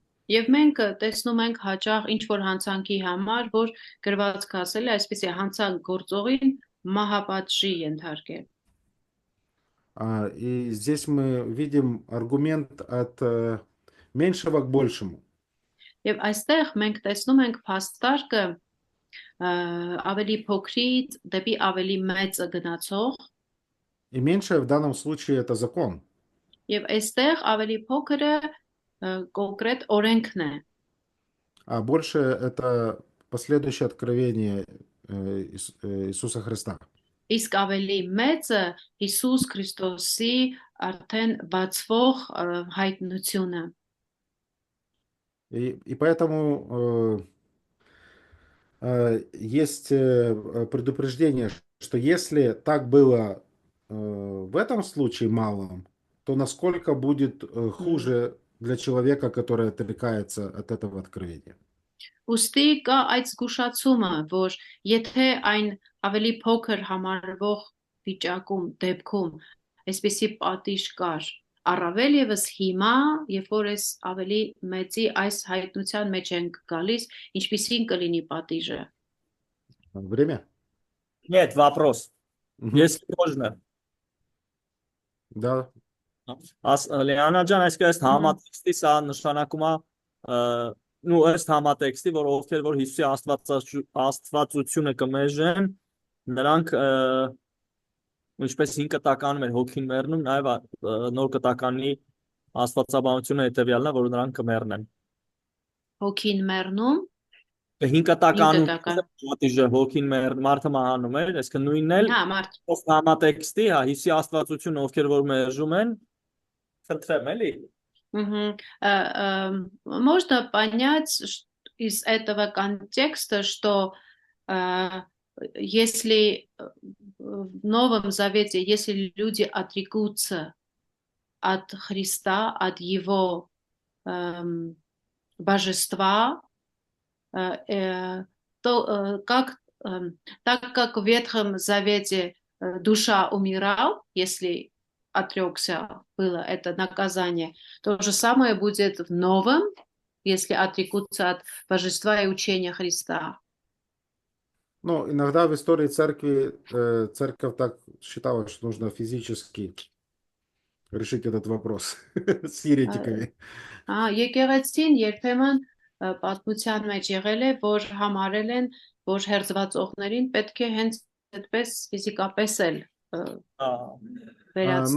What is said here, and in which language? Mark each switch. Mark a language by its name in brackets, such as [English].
[Armenian] Եվ մենք տեսնում ենք հաճախ ինչ որ հանցանքի համար, որ գրվածքը ասել է, այսպեսի հանցանք գործողին մահապատժի ենթարկել։ [Russian] И здесь мы видим аргумент от меньшего к большему. [Armenian] Եվ այստեղ մենք տեսնում ենք փաստարկը ավելի փոքրից դեպի ավելի մեծը գնացող, [Russian] И меньшее в данном случае это закон. [Armenian] եւ այստեղ ավելի փոքրը կոնկրետ օրենքն է։ [Russian] А больше это последующее откровение Иисуса Христа. [Armenian] Իսկ ավելի մեծը Հիսուս Քրիստոսի արդեն բացվող հայտնությունը։ [Russian] И поэтому есть предупреждение, что если так было в этом случае малом, то насколько будет хуже для человека, который отрекается от этого откровения. [Armenian] Ոստի կա այդ զգուշացումը, որ եթե այն ավելի փոքր համարվող վիճակում, դեպքում, այսպեսի պատիժ կար, առավել եւս հիմա, երբ որ ես ավելի մեծի այս հայտնության մեջ ենք գալիս, ինչպիսին կլինի պատիժը։ [Russian] Время? Нет, вопрос. Мгм. Если можно. Да. [Armenian] Լեանա ջան, այսպես Ահա։ համատեքստի սա նշանակում է նու ըստ համատեքստի, որ ովքեր որ Հիսուսի աստվածությունը կմերժեն, նրանք ինչպես 5 կտականում էր հոգին մեռնում, նաև նոր կտականի աստվածաբանությունը հետևյալն է, որ նրանք կմեռնեն։ Հոգին մեռնում, 5 կտականում կտական։ պատիժը հոգին մարդը մահանում էր, այսինքն նույնն էլ Հա, մարդ։ ըստ համատեքստի, հա, Հիսուսի աստվածությունը ովքեր որ մերժում են, խնդրեմ էլի։ [Russian] Мгм. Можно понять из этого контекста, что если в Новом Завете, если люди отрекутся от Христа, от Его божества, то так как в Ветхом Завете душа умирала, если отрекся, было это наказание, то же самое будет в Новом, если отрекутся от божества и учения Христа. Ну, иногда в истории церкви церковь так считала, что нужно физически решить этот вопрос с еретиками. [Armenian] Եկեղեցին երբեմն պատմության մեջ եղել է, որ համարել են, որ հերձվածողներին պետք է հենց այդպես ֆիզիկապես էլ վերացնեն։